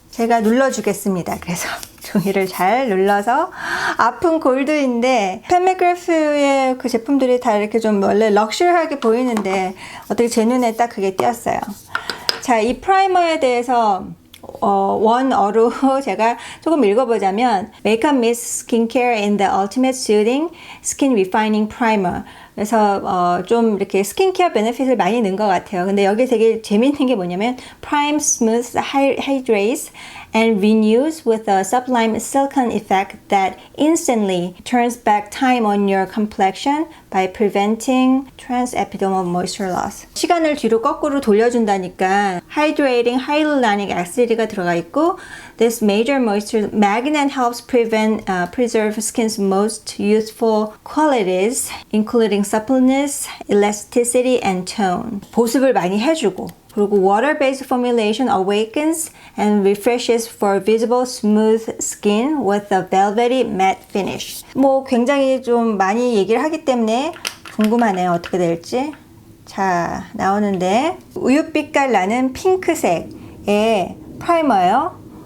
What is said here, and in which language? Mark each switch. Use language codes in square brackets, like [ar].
[ko] 제가 눌러주겠습니다. 그래서 종이를 잘 눌러서 아픈 골드인데 팻 맥그래프의 그 제품들이 다 이렇게 좀 원래 럭셔리하게 보이는데 어떻게 제 눈에 딱 그게 띄었어요. 자, 이 프라이머에 대해서 원어로 제가 조금 읽어보자면 [en] Makeup Meets Skincare in the Ultimate Soothing Skin Refining Primer. [ko] 그래서 좀 이렇게 스킨케어 베네핏을 많이 넣은 것 같아요. 근데 여기 되게 재밌는 게 뭐냐면 [en] Prime, Smooth, Hydrates and renews with a sublime silicone effect that instantly turns back time on your complexion by preventing transepidermal moisture loss. [ko] 시간을 뒤로 거꾸로 돌려준다니까 [en] Hydrating Hyaluronic Acid가 [ko] 들어가 있고 [en] This major moisture magnet helps preserve skin's most youthful qualities, including suppleness, elasticity, and tone. [ko] 보습을 많이 해주고 그리고 [en] water-based formulation awakens and refreshes for visible smooth skin with a velvety matte finish. [ko] 뭐 굉장히 좀 많이 얘기를 하기 때문에 궁금하네요. 어떻게 될지. 자, 나오는데 우윳빛깔 나는 핑크색의 프라이머예요.